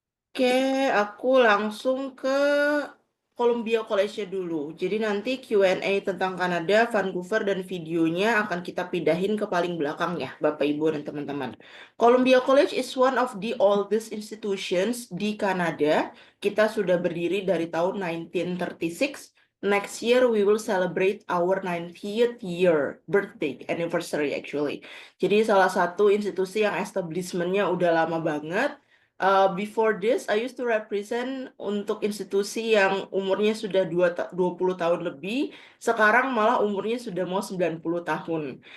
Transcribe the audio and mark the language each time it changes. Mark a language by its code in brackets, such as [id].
[id] Oke, aku langsung ke Columbia College dulu. Jadi nanti Q&A tentang Kanada, Vancouver, dan videonya akan kita pindahin ke paling belakang ya, Bapak, Ibu, dan teman-teman. [en] Columbia College is one of the oldest institutions [id] di Kanada. Kita sudah berdiri dari tahun 1936. [en] Next year we will celebrate our 90th year birthday anniversary actually. [id] Jadi salah satu institusi yang establishment-nya udah lama banget. [en] Before this, I used to represent [id] untuk institusi yang umurnya sudah 20 tahun lebih, sekarang malah umurnya sudah mau 90 tahun.